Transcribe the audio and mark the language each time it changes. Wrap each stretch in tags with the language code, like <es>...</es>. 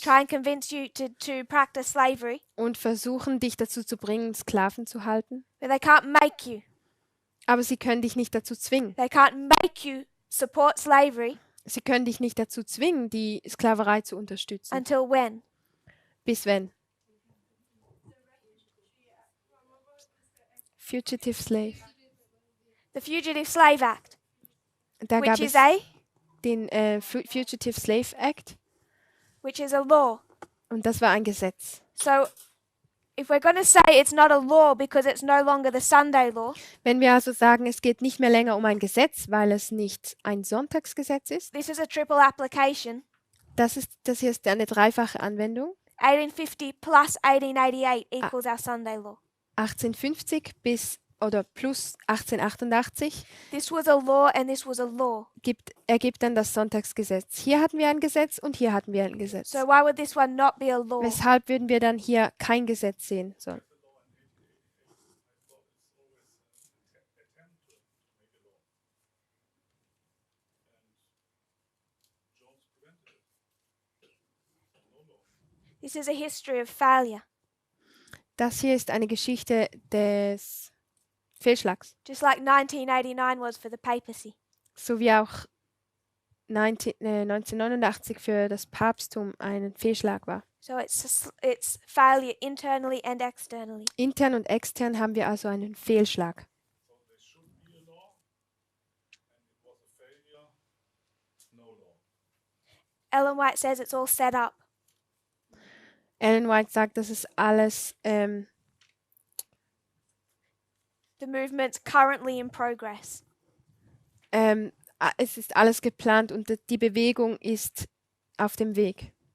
<en>try and convince you to practice slavery,</en> <de>und versuchen, dich dazu zu bringen, Sklaven zu halten.</de> <en>but they can't make you.</en> <de>Aber sie können dich nicht dazu zwingen.</de> <en>They can't make you support slavery</en> <de>Sie können dich nicht dazu zwingen, die Sklaverei zu unterstützen.</de> <en>until when?</en> <de>Bis wenn?</de> <en>Fugitive Slave. The Fugitive Slave Act,</en> <de>Da gab</de> <en>which</en> <de>es</de> <en>is a</en> <de>den Fugitive Slave Act</de> <en>law.</en> <de>und das war ein Gesetz.</de> <en>So if we're going to say it's not a law because it's no longer the Sunday law,</en> <de>Wenn wir also sagen, es geht nicht mehr länger um ein Gesetz, weil es nicht ein Sonntagsgesetz ist,</de> <en>this is a triple application.</en> <de>das hier ist eine dreifache Anwendung.</de> <en>1850 plus 1888 equals our Sunday law.</en> <de>1850 bis oder plus 1888</de> <en>This was a law and this was a law.</en> <de>ergibt dann das Sonntagsgesetz. Hier hatten wir ein Gesetz und hier hatten wir ein Gesetz.</de> <en>So why would this one not be a law?</en> <de>Weshalb würden wir dann hier kein Gesetz sehen sollen?</de> <en>This is a history of failure.</en> <de>Das hier ist eine Geschichte des Fehlschlags,</de> <en>Just like 1989 was for the papacy.</en> <de>so wie auch 1989 für das Papsttum ein Fehlschlag war.</de> <en>So it's failure internally and externally.</en> <de>Intern und extern haben wir also einen Fehlschlag.</de> <en>So there should be a law, and it was a failure, no law. Ellen White says it's all set up.</en> <de>Ellen White sagt, das ist alles</de> <en>The movement's currently in progress.</en> <de>es ist alles geplant und die Bewegung ist auf dem Weg.</de>